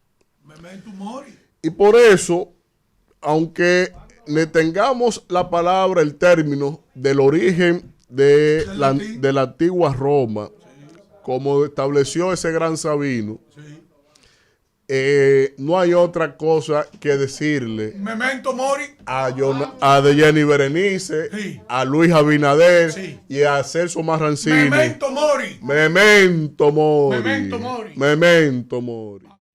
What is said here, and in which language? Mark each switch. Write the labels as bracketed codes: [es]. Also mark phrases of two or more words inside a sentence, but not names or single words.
[es] Y por eso, aunque le tengamos la palabra, el término del origen de la antigua Roma, como estableció ese gran Sabino, no hay otra cosa que decirle [la] Memento Mori [es] a Jenny Berenice, a Luis Abinader y a Celso Marrancini. [la] Memento Mori. Memento Mori. Memento Mori. Memento Mori.